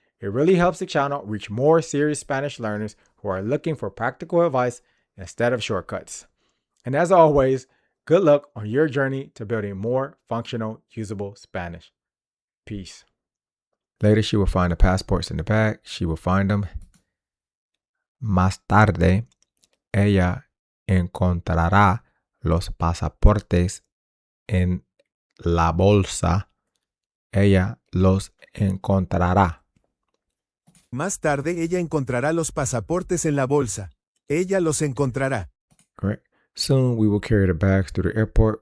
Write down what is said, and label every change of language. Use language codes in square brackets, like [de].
[en] It really helps the channel reach more serious Spanish learners who are looking for practical advice instead of shortcuts. And as always, good luck on your journey to building more functional, usable Spanish. Peace. Later, she will find the passports in the bag. She will find them. [es] Más tarde, ella encontrará los pasaportes en la bolsa. Ella los encontrará. Más tarde ella encontrará los pasaportes en la bolsa. Ella los encontrará. [en] Correct. Soon we will carry the bags through the airport.